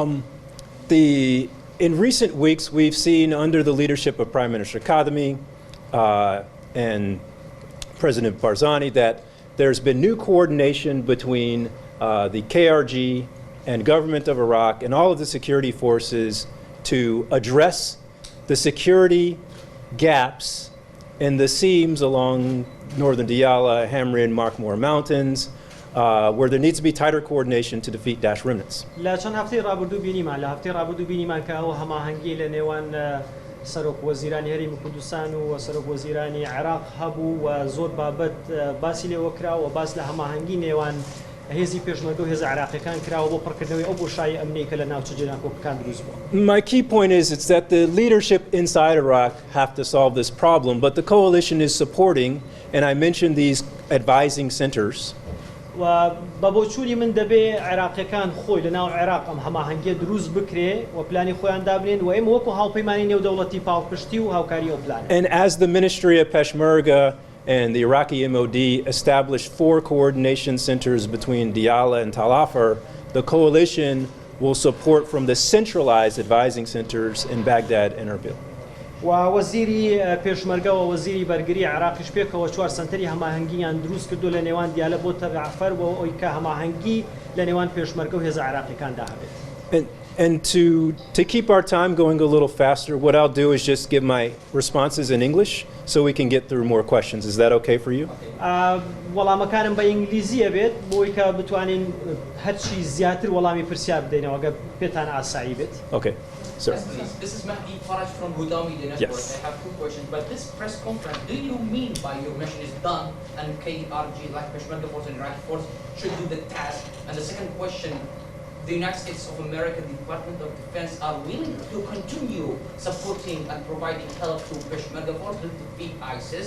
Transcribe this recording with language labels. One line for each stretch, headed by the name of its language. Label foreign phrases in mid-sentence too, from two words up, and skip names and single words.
English: In recent weeks, we've seen under the leadership of Prime Minister Kademi and President Barzani that there's been new coordination between the KRG and government of Iraq and all of the security forces to address the security gaps in the seams along northern Diyala, Hamrin, Markmore Mountains, where there needs to be tighter coordination to defeat Daesh remnants.
Central Kurdish: لە چەند هەفتەی ڕابردوو بینیمان لە هەفتەی ڕابردوو بینیمان کە ئەو هەماهەنگی لە نێوان سەرۆک وەزیرانی هەرێمی کوردستان و سەرۆک وەزیرانی عێراق هەبوو و زۆر بابەت باسی لێوە کراوە و باس لە هەماهەنگی نێوان هێزی پێشمەرگە و هێز عێراقیەکان کراوە بۆ پڕکردنەوەی ئەو بۆشایی ئەمنی کە لە ناوچە جێناکۆکەکان دروست بووە.
English: My key point is that the leadership inside Iraq have to solve this problem, but the coalition is supporting, and I mentioned these advising centers.
Central Kurdish: و بە بۆچووری من دەبێ عێراقیەکان خۆی لە ناو عێراق ئەم هەماهەنگیە دروست بکرێ و پلانی خۆیان دابنێن و ئێمە وەکو هاوپەیمانی نێودەوڵەتی پاڵپشتی و هاوکاری ئەو پلانە.
English: And as the Ministry of Peshmerga and the Iraqi MOD established 4 coordination centers between Diyala and Tal Afar, the coalition will support from the centralized advising centers in Baghdad and Erbil.
Central Kurdish: و وەزیری پێشمەرگە و وەزیری بەرگری عێراقیش پێکەوە 4 سنتەری هەماهەنگیان دروست کردو لە نێوان دیالە بۆ تەعفەر و ئەوی کە هەماهەنگی لە نێوان پێشمەرگە و هێز عێراقیەکاندا هەبێت.
English: And to keep our time going a little faster, what I'll do is just give my responses in English so we can get through more questions. Is that okay for you?
Central Kurdish: وەڵامەکانم بە ئینگلیزیە بێت بۆی کە بتوانین هەرچی زیاتر وەڵامی پرسیار بدەینەوە ئەگەر پێتان ئاسایی بێت.
English: Okay. Sir. Yes, please. This is Mahdi Faraj from Hudami, the network. Yes. I have 2 questions. But this press conference, do you mean by your mission is done and KRG, like Peshmerga Force and Iraqi Force, should do the task? And the second question, the United States of America, the Department of Defense, are willing to continue supporting and providing help to Peshmerga Force to defeat ISIS?